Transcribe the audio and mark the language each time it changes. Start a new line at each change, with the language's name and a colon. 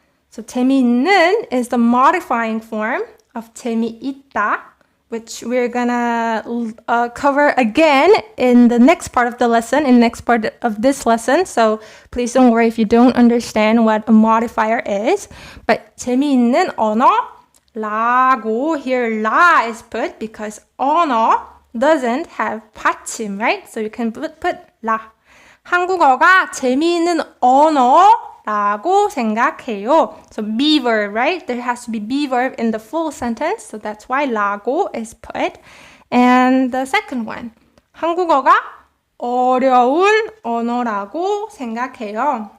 English: So 재미있는 is the modifying form of 재미있다, which we're gonna cover again in the next part of the lesson, in the next part of this lesson. So please don't worry if you don't understand what a modifier is. But
Korean: 재미있는 언어라고,
English: here la is put because 언어 doesn't have 받침, right? So you can put la.
Korean: 한국어가 재미있는 언어라고 생각해요.
English: So be verb, right? There has to be verb in the full sentence. So that's why 라고 is put. And the second one.
Korean: 한국어가 어려운 언어라고 생각해요.